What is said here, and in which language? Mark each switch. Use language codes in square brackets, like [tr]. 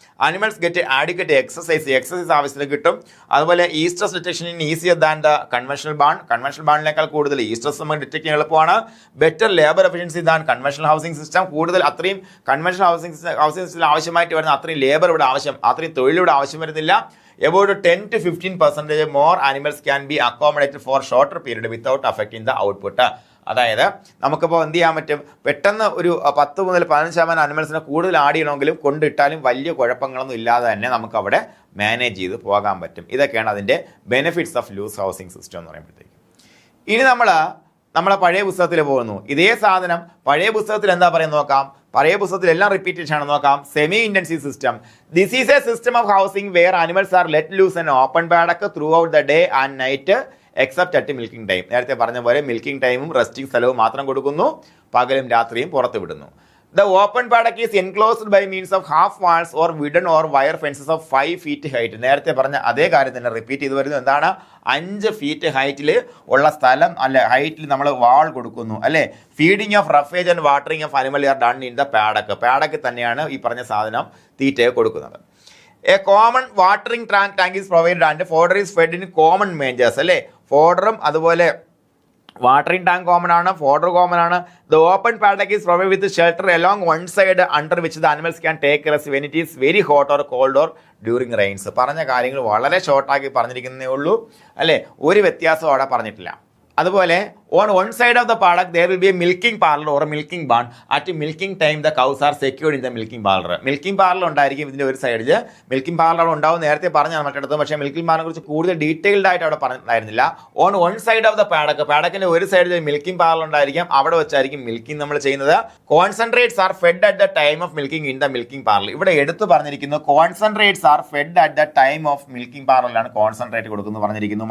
[en] animals get adequate exercise [ml] ആവശ്യത്തിന് കിട്ടും. അതുപോലെ [en] oestrus detection in easier than the conventional [ml] ബാണിനേക്കാൾ കൂടുതൽ ഈസ്ട്രസ് നമുക്ക് ഡിറ്റക്ട് ചെയ്യാൻ എളുപ്പമാണ്. [en] Better labour efficiency than conventional housing system. [ml] കൂടുതൽ അത്രയും കൺവെൻഷണൽ ഹൗസിംഗ് സിസ്റ്റത്തിൽ ആവശ്യമായിട്ട് വരുന്ന അത്രയും ലേബർ ഇവിടെ അത്രയും തൊഴിലിവിടെ ആവശ്യം വരുന്നില്ല. [en] About 10 to 15% more animals can be accommodated for shorter period without affecting the output. [ml] അതായത് നമുക്കിപ്പോൾ എന്ത് ചെയ്യാൻ പറ്റും, പെട്ടെന്ന് ഒരു 10 മുതൽ 15% അനിമൽസിനെ കൂടുതൽ ആഡ് ചെയ്യണമെങ്കിലും കൊണ്ടിട്ടാലും വലിയ കുഴപ്പങ്ങളൊന്നും ഇല്ലാതെ തന്നെ നമുക്ക് അവിടെ മാനേജ് ചെയ്ത് പോകാൻ പറ്റും. ഇതൊക്കെയാണ് അതിൻ്റെ [en] benefits of loose housing system [ml] എന്ന് പറയുമ്പോഴത്തേക്ക്. ഇനി നമ്മളെ പഴയ പുസ്തകത്തിൽ പോകുന്നു. ഇതേ സാധനം പഴയ പുസ്തകത്തിൽ എന്താ പറയുന്നത് നോക്കാം. പഴയ പുസ്തകത്തിൽ എല്ലാം റിപ്പീറ്റേഷൻ ആണ്. നോക്കാം. [en] Semi intensive system. This is a system of housing where animals are let loose and open paddock throughout the day and night except at milking time. [ml] നേരത്തെ പറഞ്ഞ പോലെ മിൽക്കിംഗ് ടൈമും റെസ്റ്റിംഗ് സ്ഥലവും മാത്രം കൊടുക്കുന്നു, പകലും രാത്രിയും പുറത്ത് വിടുന്നു. [en] The open paddock is enclosed by means of half walls or wooden or wire fences of 5 feet height. [ml] നേരത്തെ പറഞ്ഞ അതേ കാര്യം തന്നെ റിപ്പീറ്റ് ചെയ്ത് വരുന്നു. എന്താണ്? 5 feet ഹൈറ്റിൽ ഉള്ള സ്ഥലം അല്ലെ, ഹൈറ്റിൽ നമ്മൾ വാൾ കൊടുക്കുന്നു അല്ലേ. [en] feeding of roughage and watering of animal are done in the paddock [ml] തന്നെയാണ് ഈ പറഞ്ഞ സാധനം തീറ്റയെ കൊടുക്കുന്നത്. [en] A common watering tank is provided and fodder is fed in common mangers അല്ലേ. [ml] ഫോഡറും അതുപോലെ വാട്ടറിംഗ് ടാങ്ക് കോമൺ ആണ്, ഫോഡർ കോമൺ ആണ്. [en] The open paddock is provide with shelter along one side under which the animals can take rest when it is very hot or cold or during rains. [ml] പറഞ്ഞ കാര്യങ്ങൾ വളരെ ഷോർട്ടാക്കി പറഞ്ഞിരിക്കുന്നേ ഉള്ളൂ അല്ലേ, ഒരു വ്യത്യാസവും അവിടെ പറഞ്ഞിട്ടില്ല. [en] അതുപോലെ on one side of the paddock there will be a milking parlor or a milking barn. At milking time the cows are secured in the milking parlor. [ml] Milking parlour ഉണ്ടായിരിക്കും ഇതിൻ്റെ ഒരു സൈഡിൽ. മിൽക്കിംഗ് പാർലർ ഉണ്ടാവും, നേരത്തെ പറഞ്ഞാൽ മറ്റെടുത്ത്. പക്ഷേ milking പാർലറെ കുറിച്ച് കൂടുതൽ ഡീറ്റെയിൽഡ് ആയിട്ട് അവിടെ പറഞ്ഞിരുന്നില്ല. [en] on one side of the [ml] പാഡക്കിൻ്റെ ഒരു സൈഡിൽ മിൽക്കിംഗ് പാർലർ ഉണ്ടായിരിക്കും, അവിടെ വെച്ചായിരിക്കും മിൽക്കിംഗ് നമ്മൾ ചെയ്യുന്നത്. [en] Concentrates are fed at the time of milking in the milking parlour. [ml] ഇവിടെ എടുത്ത് പറഞ്ഞിരിക്കുന്നു [en] concentrates are fed at the time of milking [ml] പാർലറിലാണ് concentrate കൊടുക്കുന്നു പറഞ്ഞിരിക്കുന്നു.